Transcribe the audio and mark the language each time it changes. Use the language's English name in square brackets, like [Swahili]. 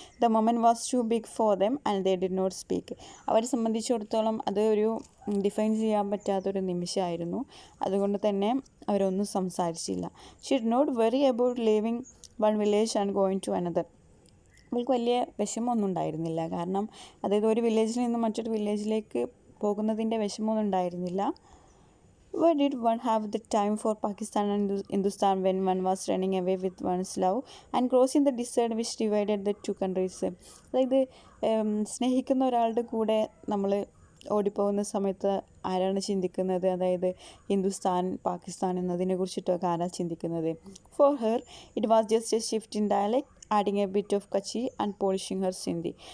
[English] The moment was too big for them and they did not speak. [Malayalam] അവരെ സംബന്ധിച്ചിടത്തോളം അത് ഒരു ഡിഫൈൻ ചെയ്യാൻ പറ്റാത്തൊരു നിമിഷമായിരുന്നു. അതുകൊണ്ട് തന്നെ അവരൊന്നും സംസാരിച്ചില്ല. [English] She did not worry about leaving one village and going to another. [Malayalam] അവൾക്ക് വലിയ വിഷമമൊന്നും ഉണ്ടായിരുന്നില്ല. കാരണം അതായത് ഒരു വില്ലേജിൽ നിന്ന് മറ്റൊരു വില്ലേജിലേക്ക് പോകുന്നതിൻ്റെ വിഷമമൊന്നും ഉണ്ടായിരുന്നില്ല. [English] Where did one have the time for Pakistan and Hindustan when one was running away with one's love and crossing the desert which divided the two countries? [Malayalam] അതായത് സ്നേഹിക്കുന്ന ഒരാളുടെ കൂടെ നമ്മൾ ഓടിപ്പോകുന്ന സമയത്ത് ആരാണ് ചിന്തിക്കുന്നത്? അതായത് ഹിന്ദുസ്ഥാൻ പാകിസ്ഥാൻ എന്നതിനെ കുറിച്ചിട്ടൊക്കെ ആരാണ് ചിന്തിക്കുന്നത്? [English] For her it was just a shift in dialect adding a bit of Kutchi and polishing her Sindhi.